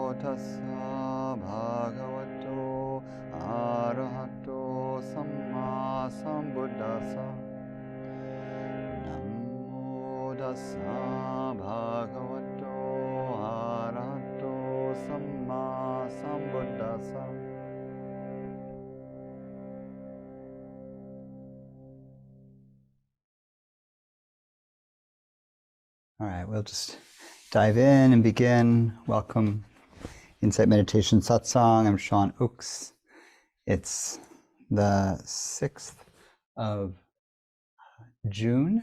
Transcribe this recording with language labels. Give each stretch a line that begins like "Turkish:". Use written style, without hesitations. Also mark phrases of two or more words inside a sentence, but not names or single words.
Pali: tassa bhagavato arahato sammāsambuddhasa. Namo tassa bhagavato arahato sammāsambuddhasa.
English: All right, we'll just dive in and begin. Welcome, Insight Meditation Satsang. I'm Feit Oakes. It's the 6th of June.